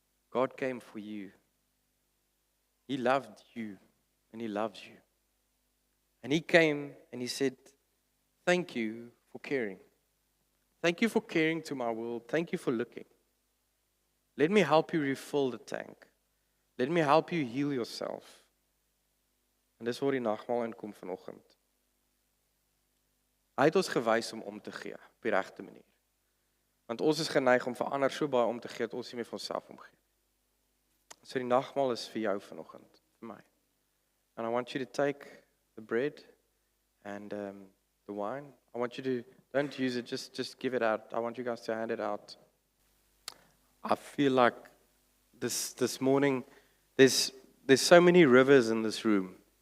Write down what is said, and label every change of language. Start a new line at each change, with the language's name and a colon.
English: God came for you. He loved you, and he loves you. And he came and he said, thank you for caring. Thank you for caring to my world. Thank you for looking. Let me help you refill the tank. Let me help you heal yourself.
Afrikaans: En dis waar die nagmaal inkom vanoggend. Hy het ons gewys om te gee op die regte manier. Want ons is geneig om vir ander so baie om te gee dat ons nie meer vir onsself omgee. So die nagmaal is vir jou vanoggend, vir my.
English: And I want you to take the bread and the wine. I want you to, don't use it, just give it out. I want you guys to hand it out. I feel like this morning, there's so many rivers in this room.